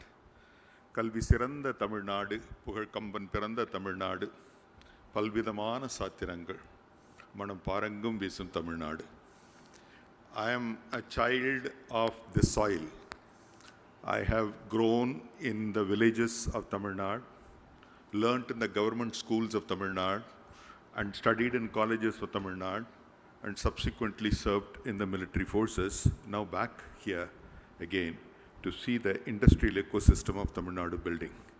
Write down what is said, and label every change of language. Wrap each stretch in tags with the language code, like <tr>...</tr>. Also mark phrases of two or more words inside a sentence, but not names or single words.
<ta>கல்வி சிறந்த தமிழ்நாடு, புகழ் கம்பன் பிறந்த தமிழ்நாடு, பல்விதமான சாத்திரங்கள், மணம் பாரெங்கும் வீசும் தமிழ்நாடு.</ta> <en>I am a child of the soil. I have grown in the villages of Tamil Nadu, learnt in the government schools of Tamil Nadu, and studied in colleges for Tamil Nadu, and subsequently served in the military forces, now back here again to see the industrial ecosystem of Tamil Nadu building.</en>